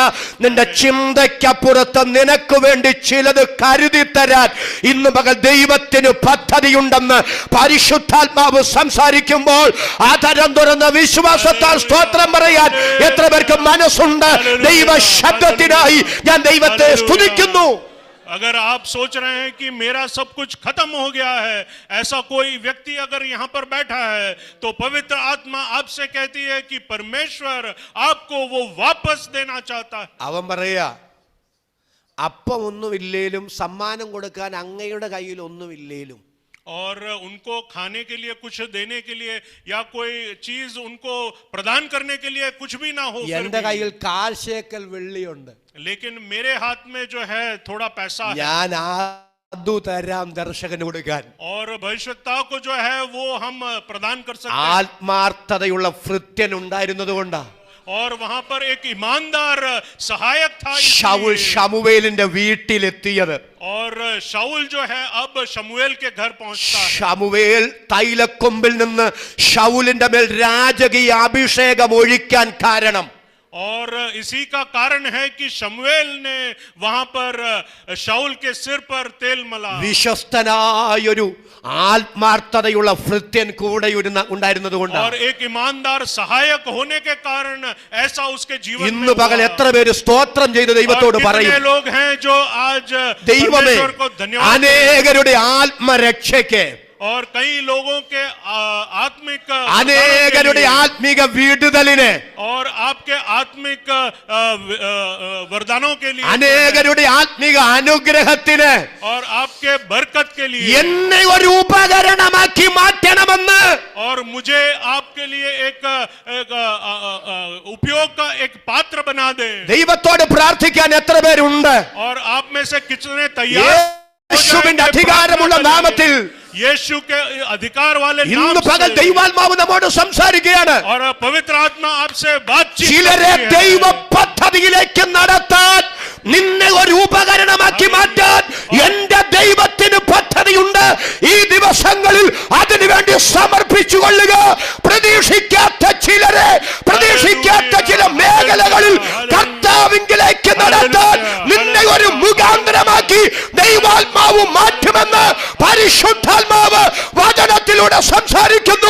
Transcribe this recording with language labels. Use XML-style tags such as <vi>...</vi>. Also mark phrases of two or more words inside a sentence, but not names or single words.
<ml>നിന്റെ ചിന്തയ്ക്കപ്പുറത്ത് നിനക്ക് വേണ്ടി ചിലത് കരുതി തരാൻ ഇന്ന് പകൽ ദൈവത്തിന് പദ്ധതിയുണ്ടെന്ന് പരിശുദ്ധാത്മാവ് സംസാരിക്കുമ്പോൾ ആധാരം തുറന്ന വിശ്വാസത്താൽ സ്തോത്രം പറയാൻ എത്ര പേർക്ക് മനസ്സുണ്ട്? ദൈവ ശബ്ദത്തിനായി ഞാൻ ദൈവത്തെ സ്തുതിക്കുന്നു.</ml> <hi>अगर आप सोच रहे हैं कि मेरा सब कुछ खत्म हो गया है, ऐसा कोई व्यक्ति अगर यहाँ पर बैठा है तो पवित्र आत्मा आपसे कहती है कि परमेश्वर आपको वो वापस देना चाहता है।</hi> <ml>അവൻ പറയാ അപ്പം ഒന്നുമില്ലേലും സമ്മാനം കൊടുക്കാൻ അങ്ങയുടെ കയ്യിൽ ഒന്നുമില്ലേലും</ml> <hi>और उनको खाने के लिए कुछ देने के लिए या कोई चीज उनको प्रदान करने के लिए कुछ भी ना हो,</hi> <ml>എന്റെ കയ്യിൽ 1/4 ശേക്കൽ വെള്ളിയുണ്ട്,</ml> <hi>लेकिन मेरे हाथ में जो है थोड़ा पैसा है</hi> <ml>ഞാൻ അതു തരാം ദർശകന് കൊടുക്കാൻ.</ml> <hi>और भविष्यता को जो है वो हम प्रदान कर सकते हैं।</hi> <ml>ആത്മാർത്ഥതയുള്ള ഭൃത്യൻ ഉണ്ടായിരുന്നത് കൊണ്ടാ</ml> <hi>और वहां पर एक ईमानदार सहायक था</hi> <ml>ശൗൽ ശമൂവേലിന്റെ വീട്ടിലെത്തിയത്.</ml> <hi>और शाऊल जो है अब शमूएल के घर पहुंचता है।</hi> <ml>ശമൂവേൽ തൈലക്കൊമ്പിൽ നിന്ന് ശൗലിന്റെ മേൽ രാജകീയ അഭിഷേകം ഒഴിക്കാൻ കാരണം</ml> <hi>और इसी का कारण है कि शमूएल ने वहां पर शाऊल के सिर पर तेल मला।</hi> <ml>വിശ്വസ്തനായൊരു ആത്മാർത്ഥതയുള്ള ഭൃത്യൻ കൂടെ ഉണ്ടായിരുന്നത് കൊണ്ട്</ml> <hi>और एक ईमानदार सहायक होने के कारण ऐसा उसके जीवन में</hi> <ml>ഇന്ന് പകൽ എത്ര പേര് സ്തോത്രം ചെയ്ത് ദൈവത്തോട് പറയും?</ml> <hi>कितने लोग हैं जो आज</hi> <ml>ദൈവമേ</ml> <hi>परमेश्वर को धन्यवाद</hi> <ml>അനേകരുടെ ആത്മരക്ഷയ്ക്ക്</ml> <hi>और कई लोगों के आत्मिक</hi> <ml>അനേകരുടെ ആത്മീക വിടുതലിന്,</ml> <hi>और आपके आत्मिक वरदानों के लिए,</hi> <ml>അനേകരുടെ ആത്മീക അനുഗ്രഹത്തിന്</ml> <hi>और आपके बरकत के लिए</hi> <ml>എന്നെ ഒരു ഉപകരണമാക്കി മാറ്റണമെന്ന്</ml> <hi>और मुझे आपके लिए एक उपयोग का एक पात्र बना दे।</hi> <ml>ദൈവത്തോട് പ്രാർത്ഥിക്കാൻ എത്ര പേരുണ്ട്?</ml> <hi>और आप में से कितने तैयार</hi> <ml>യേശുവിന്റെ അധികാരമുള്ള നാമത്തിൽ,</ml> <hi>यीशु के अधिकार वाले</hi> <ml>ഇന്ന്</ml> <hi>नाम</hi> <ml>പകൽ</ml> <hi>से,</hi> <ml>ദൈവാത്മാവ് നമ്മോട് സംസാരിക്കുകയാണ്.</ml> <hi>और पवित्र आत्मा आपसे बातचीत</hi> <ml>ചിലരെ</ml> <hi>करती है।</hi> <ml>ദൈവ പദ്ധതിയിലേക്ക് നടത്താൻ, നിന്നെ ഒരു ഉപകരണമാക്കി മാറ്റാൻ എന്റെ ദൈവത്തിന് പദ്ധതിയുണ്ട്. ഈ ദിവസങ്ങളിൽ അതിനുവേണ്ടി സമർപ്പിച്ചു കൊള്ളുക. പ്രതീക്ഷിക്കാത്ത ചിലരെ, പ്രതീക്ഷിക്കാത്ത ചില മേഖലകളിൽ കർത്താവിലേക്ക് നടത്താൻ നിന്നെ ഒരു മുഖാന്തരമാക്കി ദൈവാത്മാവ് മാറ്റുമെന്ന് പരിശുദ്ധാത്മാവ് വചനത്തിലൂടെ സംസാരിക്കുന്നു.</ml>